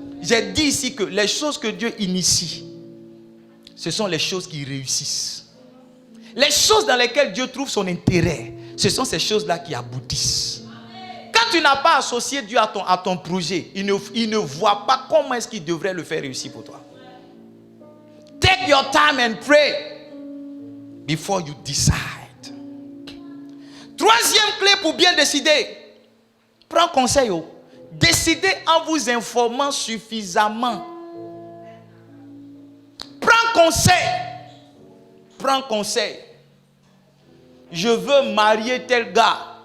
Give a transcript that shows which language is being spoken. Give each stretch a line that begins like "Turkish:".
French: J'ai dit ici que les choses que Dieu initie, ce sont les choses qui réussissent. Les choses dans lesquelles Dieu trouve son intérêt, ce sont ces choses-là qui aboutissent. Quand tu n'as pas associé Dieu à ton projet, il ne voit pas comment est-ce qu'il devrait le faire réussir pour toi.
English: Take your time and pray before you decide.
French: Troisième clé pour bien décider. Prends conseil. Décidez en vous informant suffisamment. Prends conseil. Prends conseil. Je veux marier tel gars.